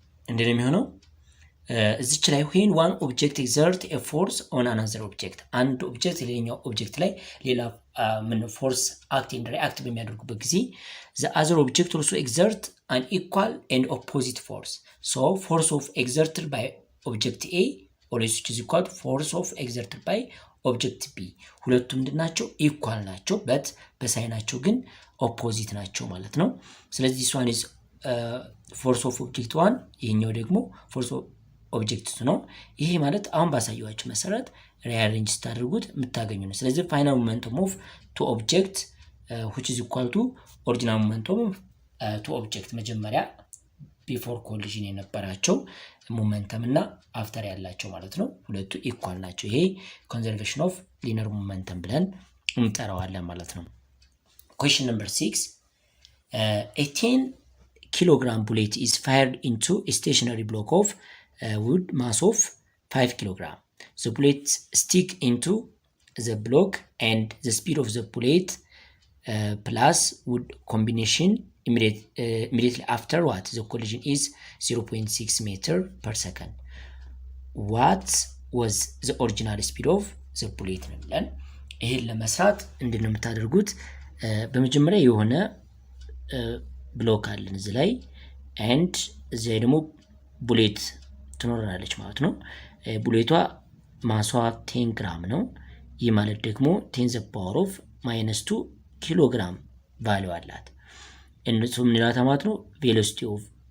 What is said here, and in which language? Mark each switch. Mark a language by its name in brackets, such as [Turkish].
[Amharic] እንደዚህ የሚሆነው እዚች ላይ [English] when one object exert a force on another object [Amharic] አንድ ኦብጀክት ሌላኛው ኦብጀክት ላይ ሌላ ምን ፎርስ አክት ኤንድ ሪአክት በሚያደርጉበት ጊዜ [English] the other object also exert an equal and opposite force so force of exerted by object A always which is equal to force of exerted by object B [Amharic] ሁለቱም ምንድናቸው? ኢኳል ናቸው በት በሳይናቸው ግን ኦፖዚት ናቸው ማለት ነው። ስለዚህ [English] this one is force of object 1 [Amharic] ይሄኛው ደግሞ [English] force of object 2 [Amharic] ነው። ይሄ ማለት አሁን ባሳየዋችሁ መሰረት ሪአሬንጅ ስታደርጉት የምታገኙ ነው። ስለዚህ ፋይናል ሞመንተም ኦፍ ቱ ኦብጀክት [English] which is equal to [Amharic] ኦሪጂናል ሞመንተም ኦፍ ቱ ኦብጀክት መጀመሪያ ቢፎር ኮሊዥን የነበራቸው ሞመንተም እና አፍተር ያላቸው ማለት ነው። ሁለቱ ኢኳል ናቸው። ይሄ ኮንዘርቬሽን ኦፍ ሊነር ሞመንተም ብለን እንጠራዋለን ማለት ነው። [English] question number 6 a 10 kilogram bullet is fired into a stationary block of wood mass of 5 kilogram. The bullet stick into the block and the speed of the bullet plus wood combination immediately after what? The collision is 0.6 meter per second. What was the original speed of the bullet [Amharic] ነው ብለን ይሄን ለመስራት እንድነው የምታደርጉት በመጀመሪያ የሆነ ብሎክ አለን እዚህ ላይ and እዚህ ደግሞ ቡሌት ትኖረናለች ማለት ነው ቡሌቷ ማሷ 10 ግራም ነው ይህ ማለት ደግሞ 10 the power of -2 ኪሎግራም ቫልዩ አላት እነሱ ምን ይላታ ማለት ነው ቬሎሲቲ ኦፍ